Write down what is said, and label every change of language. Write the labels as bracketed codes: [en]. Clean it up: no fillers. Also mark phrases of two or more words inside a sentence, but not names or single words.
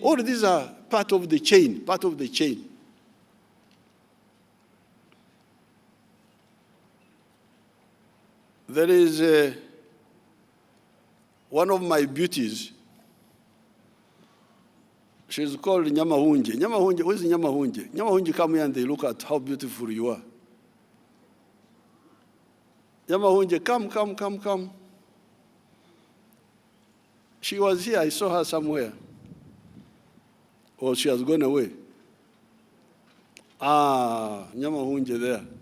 [en] All these are part of the chain, There is one of my beauties. She's called Nyamahunje. Nyamahunje, where's Nyamahunje? Nyamahunje, come here and they look at how beautiful you are. Nyamahunje, come. She was here, I saw her somewhere. Or she has gone away. Nyamahunje there.